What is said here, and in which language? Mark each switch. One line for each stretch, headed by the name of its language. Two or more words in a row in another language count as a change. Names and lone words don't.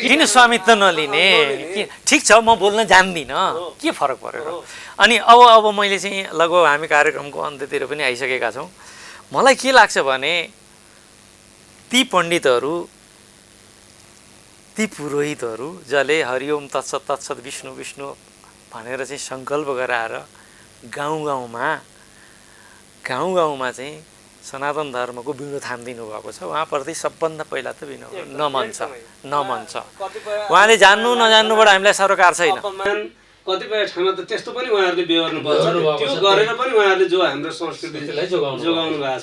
Nepali: किन स्वामित्व नलिने? ठिक छ, म बोल्न जान्दिनँ, के फरक पर्यो र? अनि अब मैले चाहिँ लगभग हामी कार्यक्रमको अन्त्यतिर पनि आइसकेका छौँ। मलाई के लाग्छ भने ती पण्डितहरू, ती पुरोहितहरू जसले
Sanskrit: हरिओम तत्सत तत्सत विष्णु विष्णु
Nepali: भनेर चाहिँ सङ्कल्प गराएर गाउँ गाउँमा चाहिँ सनातन धर्मको बिँडो थामिदिनु भएको छ, उहाँप्रति सबभन्दा पहिला त नमन छ। उहाँले जान्नु नजान्नुबाट हामीलाई सरोकार छैन। कतिपय ठाउँमा त त्यस्तो पनि उहाँहरूले बेहोर्नु पर्छ, त्यो गरेर पनि उहाँहरूले जो हाम्रो संस्कृतिलाई जोगाउनु भएको छ।